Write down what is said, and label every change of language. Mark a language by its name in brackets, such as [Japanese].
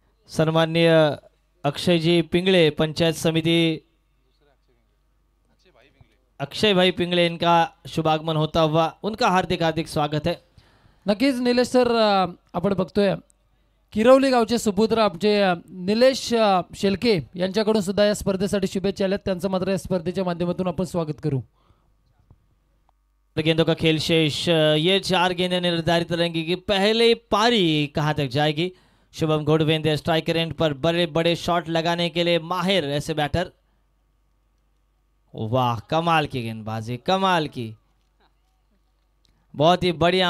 [Hindi] सम्माननीय अक्षय जी पिंगले, पंचायत समिति अक्षय भाई पिंगले, इनका शुभागमन होता हुआ उनका हार्दिक हार्दिक स्वागत है। [Marathi] नक्कीच निलेश सर, आपण बघतोय किरवली गावचे सुपुत्र आमचे निलेश शेलके यांच्याकडून सुद्धा या स्पर्धेसाठी शुभेच्छा आल्यात। त्यांचं मात्र या स्पर्धेच्या माध्यमातून आपण स्वागत करू। [Hindi] गेंदों का खेल शेष, ये 4 गेंदें निर्धारित रहेंगी कि पहले पारी कहां तक जाएगी। शुभम घोड़वेंदे स्ट्राइकर एंड पर बड़े बड़े शॉट लगाने के लिए माहिर ऐसे बैटर। वाह, कमाल की गेंदबाजी, कमाल की, बहुत ही बढ़िया।